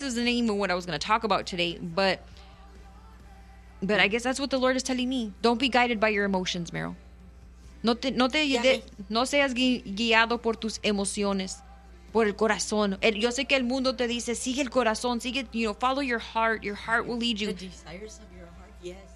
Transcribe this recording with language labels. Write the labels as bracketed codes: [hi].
[en] isn't even what I was going to talk about today, but I guess that's what the Lord is telling me. Don't be guided by your emotions, Meryl. [es] No seas guiado por tus emociones, por el corazón. Yo sé que el mundo te dice, sigue el corazón, sigue, [en] you know, follow your heart. Your heart will lead you. The desires of your heart, yes.